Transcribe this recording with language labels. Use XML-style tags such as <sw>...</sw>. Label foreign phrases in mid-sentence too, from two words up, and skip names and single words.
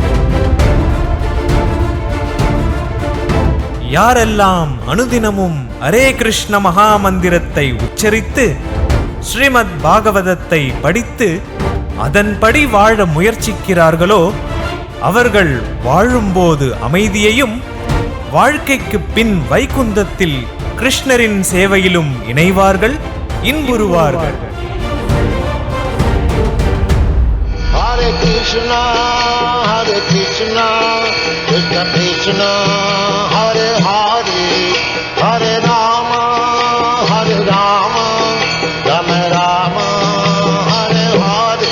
<ta>யாரெல்லாம் அனுதினமும் ஹரே கிருஷ்ண மகா மந்திரத்தை உச்சரித்து ஸ்ரீமத் பாகவதத்தை படித்து அதன்படி வாழ முயற்சிக்கிறார்களோ அவர்கள் வாழும்போது அமைதியையும் வாழ்க்கைக்கு பின் வைகுந்தத்தில் கிருஷ்ணரின் சேவையிலும் இணைவார்கள், இன்புறுவார்கள்.</ta> <sa>हरे कृष्ण हरे कृष्ण कृष्ण कृष्ण हरे हरे हरे राम हरे राम राम राम हरे हरे.</sa>